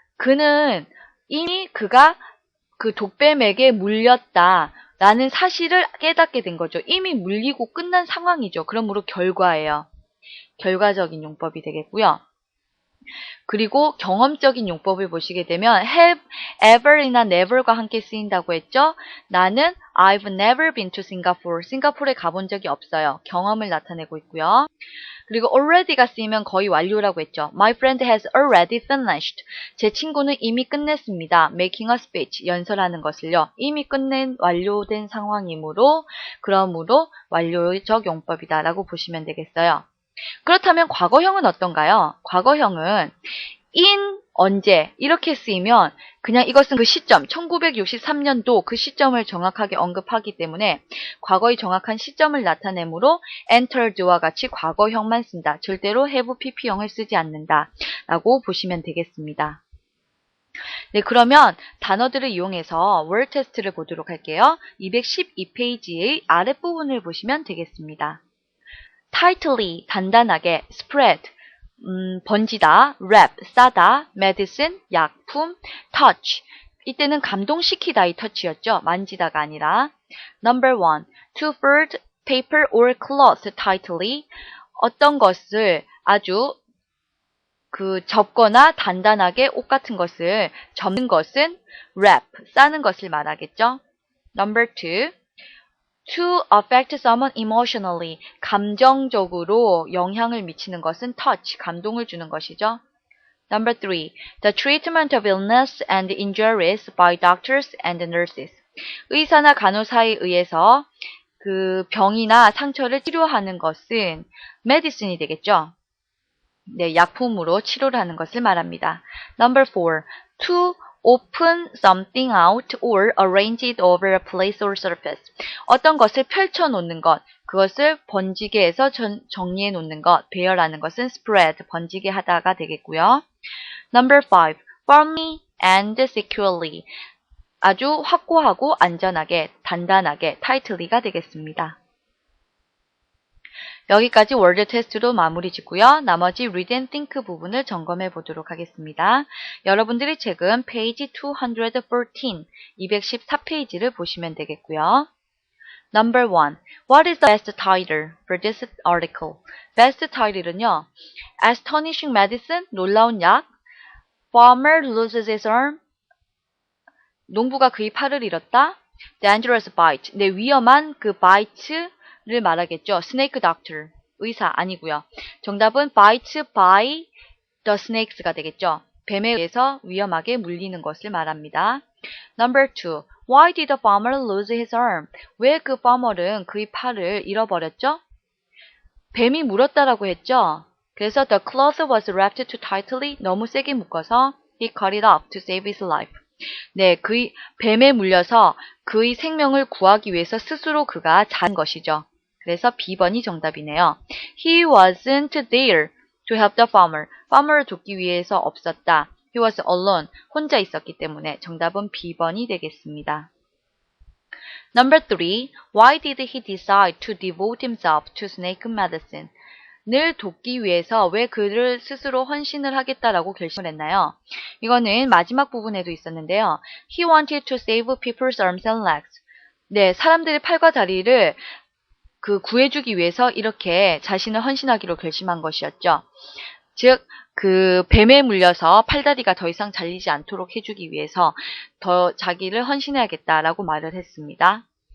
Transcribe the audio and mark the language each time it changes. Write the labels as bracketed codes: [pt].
[ko] 그는 이미 그가 그 독뱀에게 물렸다라는 사실을 깨닫게 된 거죠. 이미 물리고 끝난 상황이죠. 그러므로 결과예요. 결과적인 용법이 되겠고요. 그리고 경험적인 용법을 보시게 되면 have ever이나 never과 함께 쓰인다고 했죠. 나는 [en] I've never been to Singapore. [ko] 싱가포르에 가본 적이 없어요. 경험을 나타내고 있고요. 그리고 already가 쓰이면 거의 완료라고 했죠. [en] My friend has already finished. [ko] 제 친구는 이미 끝냈습니다. [en] Making a speech. [ko] 연설하는 것을요. 이미 끝낸 완료된 상황이므로 그러므로 완료적 용법이다 라고 보시면 되겠어요. 그렇다면 과거형은 어떤가요? 과거형은 in 언제 이렇게 쓰이면 그냥 이것은 그 시점 1963년도 그 시점을 정확하게 언급하기 때문에 과거의 정확한 시점을 나타내므로 entered와 같이 과거형만 쓴다. 절대로 have pp형을 쓰지 않는다 라고 보시면 되겠습니다. 네, 그러면 단어들을 이용해서 word 테스트를 보도록 할게요. 212페이지의 아랫부분을 보시면 되겠습니다. [en] tightly, 단단하게, spread, 번지다, wrap, 싸다, medicine, 약품, touch. [ko] 이때는 감동시키다 이 touch였죠. 만지다가 아니라. [en] Number 1. To fold paper or cloth tightly. [ko] 어떤 것을 아주 접거나 단단하게 옷 같은 것을 접는 것은 wrap, 싸는 것을 말하겠죠. [en] Number 2. To affect someone emotionally, [ko] 감정적으로 영향을 미치는 것은 touch, 감동을 주는 것이죠. [en] Number 3. The treatment of illness and injuries by doctors and nurses. [ko] 의사나 간호사에 의해서 그 병이나 상처를 치료하는 것은 medicine이 되겠죠. 네, 약품으로 치료를 하는 것을 말합니다. [en] Number 4. To open something out or arrange it over a place or surface. [ko] 어떤 것을 펼쳐 놓는 것, 그것을 번지게 해서 정리해 놓는 것, 배열하는 것은 spread, 번지게 하다가 되겠고요. [en] Number 5. Firmly and securely. [ko] 아주 확고하고 안전하게, 단단하게, tightly가 되겠습니다. 여기까지 월드 테스트로 마무리 짓고요. 나머지 read and think 부분을 점검해 보도록 하겠습니다. 여러분들이 책은 페이지 214, 214페이지를 보시면 되겠고요. [en] Number 1. What is the best title for this article? best title은요. Astonishing medicine, [ko] 놀라운 약. [en] Farmer loses his arm. [ko] 농부가 그의 팔을 잃었다. [en] Dangerous bite. [ko] 네, 위험한 그 bite 를 말하겠죠. [en] Snake doctor, [ko] 의사 아니고요. [en] 정답은 bite by the snakes가 되겠죠. [ko] 뱀에 의해서 위험하게 물리는 것을 말합니다. [en] Number 2. Why did the farmer lose his arm? [ko] 왜 그 farmer은 그의 팔을 잃어버렸죠? 뱀이 물었다라고 했죠. [en] 그래서 the cloth was wrapped too tightly. [ko] 너무 세게 묶어서 [en] he cut it off to save his life. [ko] 네, 그의 뱀에 물려서 그의 생명을 구하기 위해서 스스로 그가 잔 것이죠. 그래서 B번이 정답이네요. [en] He wasn't there to help the farmer. [ko] farmer을 돕기 위해서 없었다. [en] He was alone. [ko] 혼자 있었기 때문에 정답은 B번이 되겠습니다. [en] Number 3. Why did he decide to devote himself to snake medicine? [ko] 늘 돕기 위해서 왜 그를 스스로 헌신을 하겠다라고 결심을 했나요? 이거는 마지막 부분에도 있었는데요. [en] He wanted to save people's arms and legs. [ko] 네, 사람들의 팔과 다리를 구해주기 위해서 이렇게 자신을 헌신하기로 결심한 것이었죠. 즉, 뱀에 물려서 팔다리가 더 이상 잘리지 않도록 해주기 위해서 더 자기를 헌신해야겠다라고 말을 했습니다.